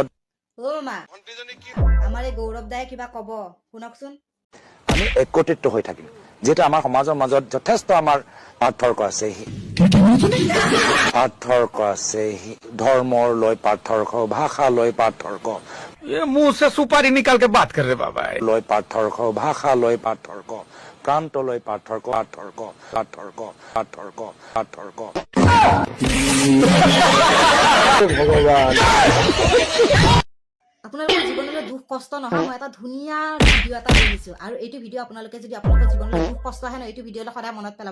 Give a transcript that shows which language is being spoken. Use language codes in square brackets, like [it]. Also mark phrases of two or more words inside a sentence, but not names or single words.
[as] ও মামা, আমাৰ এই গৌৰৱ দাই কিবা কব, শুনকচোন। আমি একত্ৰিত হৈ থাকিম, যিহেতু আমাৰ সমাজৰ মাজত যথেষ্ট আমাৰ পাৰ্থক্য আছে। ধৰ্মৰ লৈ পাৰ্থক্য, ভাষা লৈ পাৰ্থক্য, [hi] ये मुंह से सुपारी निकाल के बात कर रहे बाबा। [as] লৈ পাৰ্থক্য, ভাষা লৈ পাৰ্থক্য, প্ৰান্ত লৈ পাৰ্থক্য। ভগৱান আপোনালোকৰ জীৱনলৈ দুখ কষ্ট নহয়, মই এটা ধুনীয়া ভিডিঅ' এটা দেখিছো, আৰু এইটো ভিডিঅ' আপোনালোকে যদি আপোনালোকৰ জীৱনলৈ দুখ কষ্ট আহে ন, এইটো ভিডিঅ'লৈ সদায় মনত পেলাব।